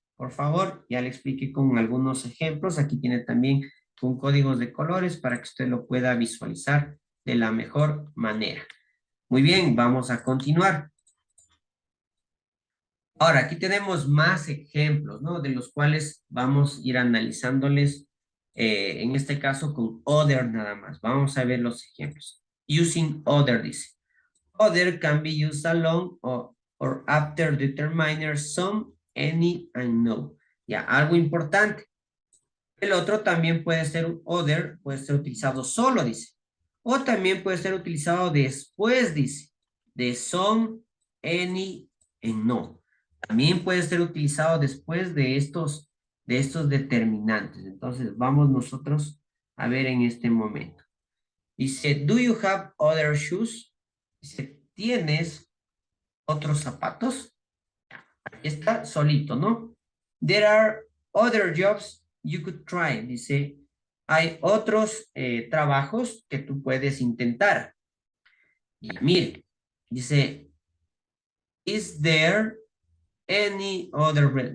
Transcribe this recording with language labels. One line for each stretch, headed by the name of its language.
Spanish: Por favor, ya le expliqué con algunos ejemplos. Aquí tiene también con códigos de colores para que usted lo pueda visualizar de la mejor manera. Muy bien, vamos a continuar. Ahora, aquí tenemos más ejemplos, ¿no? De los cuales vamos a ir analizándoles, en este caso con other nada más. Vamos a ver los ejemplos.
English: Using other,
Spanish: dice.
English: Other can be used alone or after determiner some, any, and no.
Spanish: Ya, algo importante. El otro también puede ser other, puede ser utilizado solo, dice. O también puede ser utilizado después, dice. De
English: some, any, and no.
Spanish: También puede ser utilizado después de estos determinantes. Entonces, vamos nosotros a ver en este momento. Dice,
English: do you have other shoes?
Spanish: Dice, ¿tienes otros zapatos? Aquí está solito, ¿no?
English: There are other jobs you could try.
Spanish: Dice, hay otros trabajos que tú puedes intentar. Y mire, dice,
English: is there any other bread?